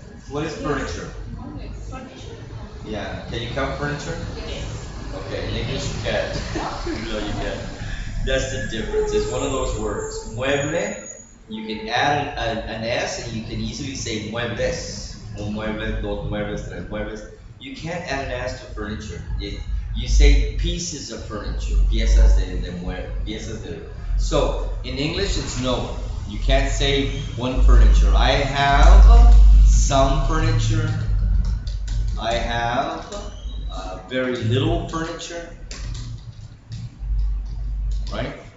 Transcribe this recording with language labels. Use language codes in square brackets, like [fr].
[en] What is furniture? Furniture? Yeah. Can you count furniture? Yes. Okay, in English you can't. No, you can't. That's the difference. It's one of those words. Mueble, you can add an S and you can easily say muebles. [es] Un mueble, dos muebles, tres muebles. [en] You can't add an S to furniture. You say pieces of furniture, [es] piezas de mueble, piezas de. [en] So in English it's no. You can't say one furniture. I have some furniture. I have very little furniture, right?